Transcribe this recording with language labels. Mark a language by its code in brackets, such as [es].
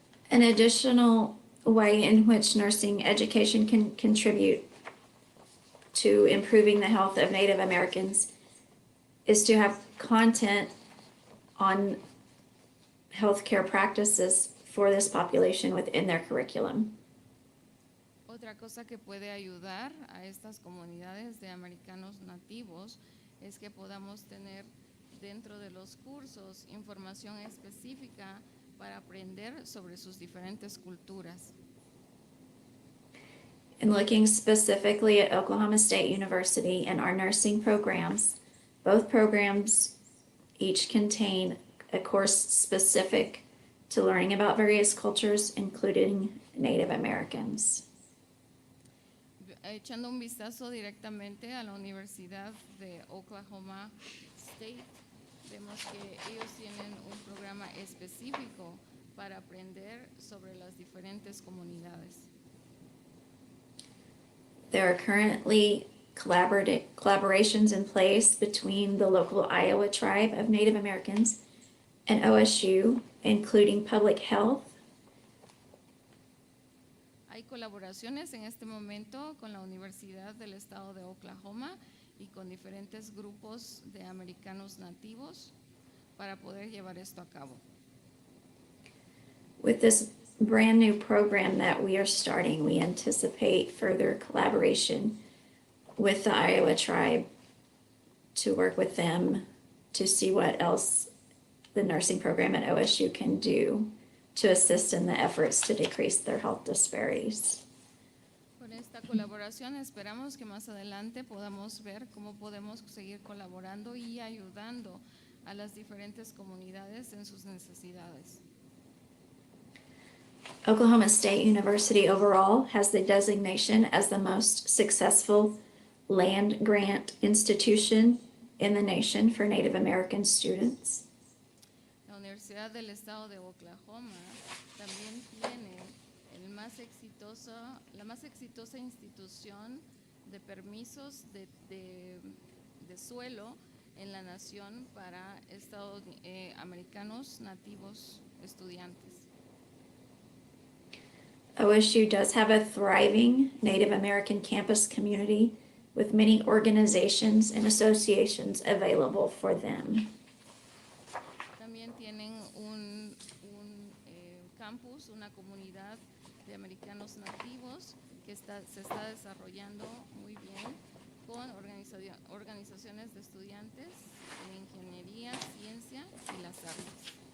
[en] An additional way in which nursing education can contribute to improving the health of Native Americans is to have content on healthcare practices for this population within their curriculum. [es] Otra cosa que puede ayudar a estas comunidades de americanos nativos es que podamos tener dentro de los cursos información específica para aprender sobre sus diferentes culturas. [en] And looking specifically at Oklahoma State University and our nursing programs, both programs each contain a course specific to learning about various cultures, including Native Americans. [es] Echando un vistazo directamente a la Universidad de Oklahoma State, vemos que ellos tienen un programa específico para aprender sobre las diferentes comunidades. [en] There are currently collaborations in place between the local Iowa tribe of Native Americans and OSU, including public health, [es] Hay colaboraciones en este momento con la Universidad del Estado de Oklahoma y con diferentes grupos de americanos nativos para poder llevar esto a cabo. [en] With this brand new program that we are starting, we anticipate further collaboration with the Iowa tribe to work with them to see what else the nursing program at OSU can do to assist in the efforts to decrease their health disparities. [es] Con esta colaboración esperamos que más adelante podamos ver cómo podemos seguir colaborando y ayudando a las diferentes comunidades en sus necesidades. [en] Oklahoma State University overall has the designation as the most successful land grant institution in the nation for Native American students. [es] La Universidad del Estado de Oklahoma también tiene el más exitosa institución de permisos de suelo en la nación para americanos nativos estudiantes. [en] OSU does have a thriving Native American campus community with many organizations and associations available for them. [es] También tienen un campus, una comunidad de americanos nativos que se está desarrollando muy bien con organizaciones de estudiantes en ingeniería, ciencia y las artes.